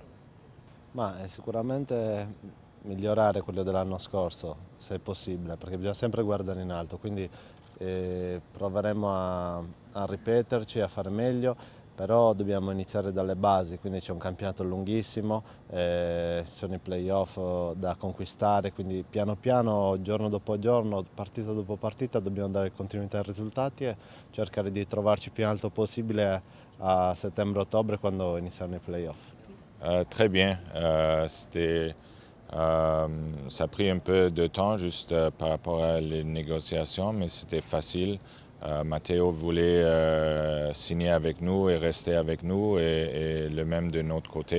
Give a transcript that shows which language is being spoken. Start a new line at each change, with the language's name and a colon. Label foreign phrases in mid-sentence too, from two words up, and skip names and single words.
Italian: Ma sicuramente migliorare quello dell'anno scorso, se è possibile, perché bisogna sempre guardare in alto, quindi proveremo a ripeterci, a fare meglio, però dobbiamo iniziare dalle basi, quindi c'è un campionato lunghissimo, ci sono i playoff da conquistare, quindi piano piano, giorno dopo giorno, partita dopo partita, dobbiamo dare continuità ai risultati e cercare di trovarci più in alto possibile a settembre-ottobre quando iniziano i playoff.
French: Très bien. Ça a pris un peu de temps juste par rapport à les négociations, mais c'était facile. Matteo voulait signer avec nous et rester avec nous et le même de notre côté.